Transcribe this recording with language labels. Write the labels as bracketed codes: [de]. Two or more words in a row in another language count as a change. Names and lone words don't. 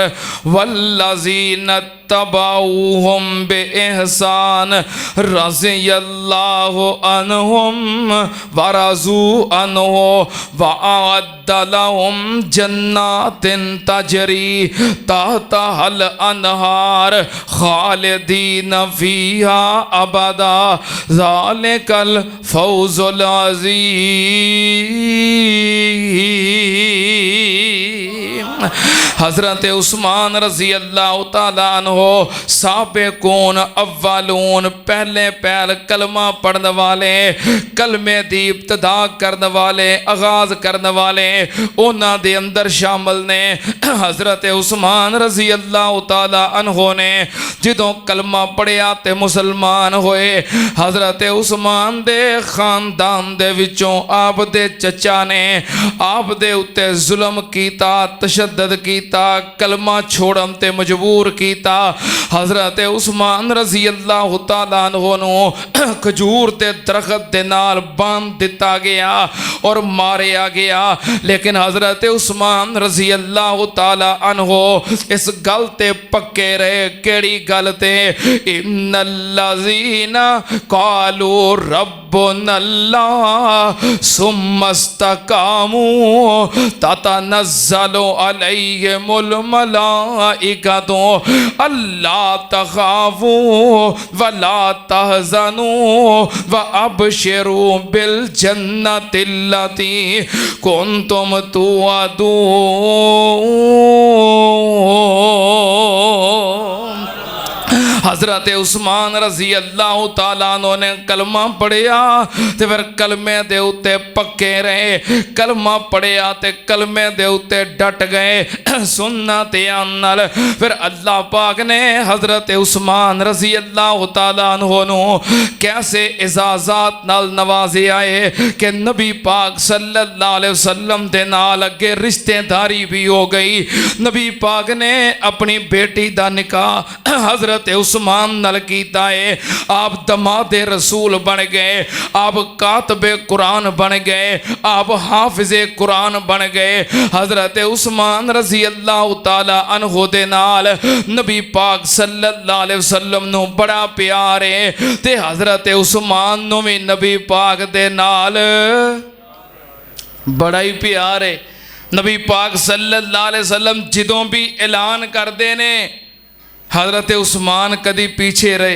[ar] والذین اتبعوهم باحسان رضی اللہ عنهم ورضوا عنه واعد لهم جنات تجری تحتها الانهار خالدین فیها ابدا ذلک الفوز العظیم. [pa] حضرت عثمان [ar] رضی اللہ تعالیٰ عنہ سابقون اولون [pa] پہلے پہل کلمہ پڑھنے والے، کلمے دی ابتدا کرنے والے، آغاز کرنے والے انہاں دے اندر شامل نے. حضرت عثمان [ar] رضی اللہ تعالیٰ عنہ [pa] نے جدوں کلمہ پڑھیا تے مسلمان ہوئے. حضرت عثمان دے خاندان دے وچوں آپ دے چچا نے آپ دے اتے ظلم کیتا، تشدد کیتا، کلمہ چھوڑن تے مجبور کیتا. حضرت عثمان [ar] رضی اللہ تعالیٰ عنہ [pa] نوں کھجور دے درخت دے نال باندھ دتا گیا اور ماریا گیا. لیکن حضرت عثمان [ar] رضی اللہ تعالیٰ عنہ [pa] اس گل تے پکے رہے. کیڑی گل تے? [ar] ان الذین قالوا ربنا اللہ ثم استقاموا تتنزل علیهم الملائکۃ الا تخافوا ولا تحزنوا وابشروا بالجنۃ التی کنتم توعدون. [pa] حضرت عثمان [ar] رضی اللہ تعالیٰ عنہ [pa] نے کلمہ پڑھیا تے پھر کلمے دے اتے پکے رہے. کلمہ پڑھیا تے کلمے دے اتے ڈٹ گئے. سنا تے نال پھر اللہ پاک نے حضرت عثمان [ar] رضی اللہ تعالیٰ عنہ [pa] نوں کیسے اجازت نال نوازیا ہے کہ نبی پاک [ar] صلی اللہ علیہ وسلم [pa] دے نال اگے رشتہ داری بھی ہو گئی. نبی پاک نے اپنی بیٹی دا نکاح حضرت عثمان نال کیتا ہے. آپ دامادِ رسول بن گئے، آپ کاتبِ قرآن بن گئے، آپ حافظِ قرآن بن گئے. حضرت عثمان [ar] رضی اللہ تعالیٰ عنہ [pa] دے نال نبی پاک [ar] صلی اللہ علیہ وسلم [pa] نوں بڑا پیار ہے تے حضرت عثمان نوں بھی نبی پاک دے نال بڑا ہی پیار ہے. نبی پاک [ar] صلی اللہ علیہ وسلم [pa] جدوں بھی اعلان کرتے نے حضرت عثمان کدی پیچھے رہے.